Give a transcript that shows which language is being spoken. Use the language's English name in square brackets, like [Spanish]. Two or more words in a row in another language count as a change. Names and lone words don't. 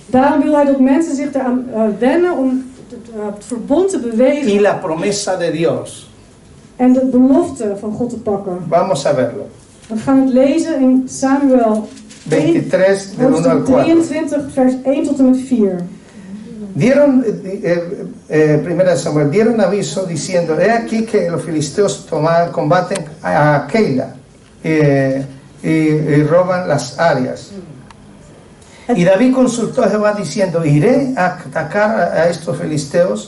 [Dutch] Daarom wil hij dat mensen zich eraan wennen om het verbond te bewegen [Spanish] y la promesa de Dios. [Dutch] en de belofte van God te pakken. [Spanish] Vamos a verlo. [Dutch] We gaan het lezen in Samuel [Spanish] 23, del 1 al [Dutch] hoofdstuk [Spanish] 4. [Dutch] 23, vers 1 tot en met 4. [Spanish] Dieron, primera de Samuel, dieron aviso diciendo, he aquí que los filisteos combaten a Keila y roban las áreas. Y David consultó a Jehová diciendo, iré a atacar a estos filisteos.